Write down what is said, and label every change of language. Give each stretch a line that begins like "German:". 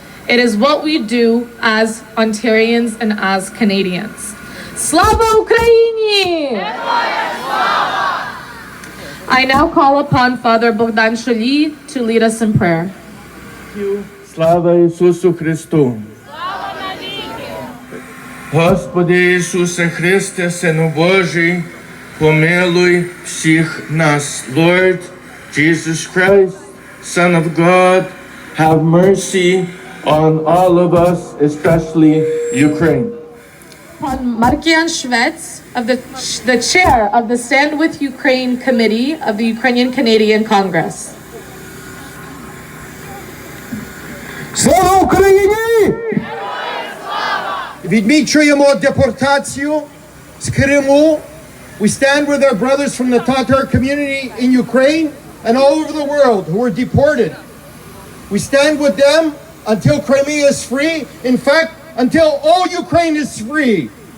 English: It is what we do as Ontarians and as Canadians.
Ukrainian: Slava Ukraini!
English: I now call upon Father Bogdan Cholій to lead us in prayer.
Ukrainian: Слава Ісусу Христу! Господи Ісусе Христе, Сину Божий, помилуй всіх нас.
English: Lord Jesus Christ, Son of God, have mercy on all of us, especially Ukraine. Upon Markіян Швець, of the chair of the Stand With Ukraine Committee of the Ukrainian Canadian Congress.
Ukrainian: Слава Україні! Відмічуємо депортацію з Криму.
English: We stand with our brothers from the Tatar community in Ukraine and all over the world who were deported. We stand with them until Crimea is free. In fact, until all Ukraine is free.